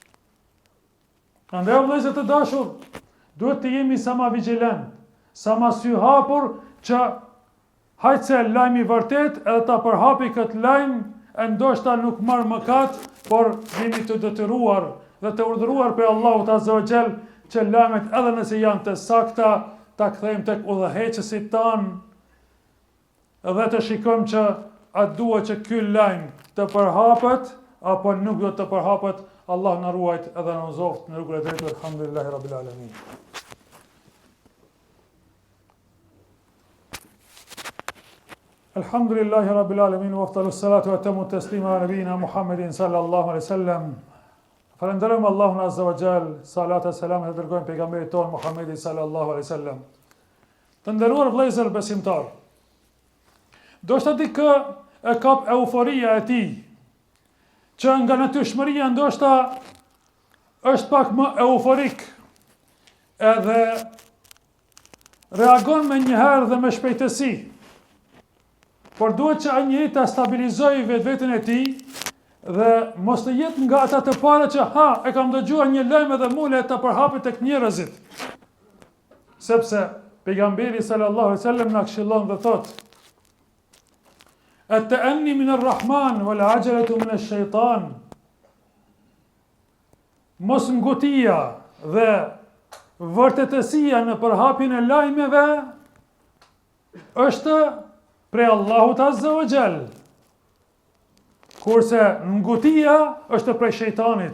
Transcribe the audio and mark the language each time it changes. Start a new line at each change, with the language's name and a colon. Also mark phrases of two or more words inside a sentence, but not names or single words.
Albanian: Andaj vëllezër të dashur, duhet të jemi sa më vigjilent, sa më sy hapur që hajtse lajmi vërtet edhe ta përhapi këtë lajm, e ndoshta nuk marr mëkat, por jemi të detyruar dhe të urdhëruar për Allahut
Arabic: عز وجل
Albanian: që lajmet edhe nëse janë të sakta, ta kthejmë tek udhëheqësit tanë dhe të shikojmë që a duhet që ky lajm të përhapet apo nuk do të përhapet. Allah na ruajt edhe na uzoft në rrugën e drejtë.
Arabic: الحمد لله رب العالمين. الحمد لله رب العالمين وأفضل الصلاة وأتم التسليم على نبينا محمد صلى الله عليه وسلم.
Albanian: Falenderojmë Allahun
Arabic: عز وجل,
Albanian: salat e selam të dërgojmë pejgamberit ton Muhammedin
Arabic: صلى الله عليه وسلم.
Albanian: Të nderuar vëllezër besimtar, do shta dikë e kap euforia e tij, që nga natyrshmëria ndoshta është pak më euforik, edhe reagon me njëherë dhe me shpejtësi, por duhet që ai njeri ta stabilizojë vetveten e tij dhe mos të jetë nga ata të parë që e kam dëgjuar një lajm edhe mule ta përhapet tek njerëzit. Sepse pejgamberi
Arabic: صلى الله عليه وسلم
Albanian: na këshillon dhe thotë:
Arabic: "التأني من الرحمن والعجلة من الشيطان."
Albanian: Mos ngutia dhe vërtetësia në përhapjen e lajmeve është prej Allahut
Arabic: عز وجل.
Albanian: Kurse ngutia është prej shejtanit.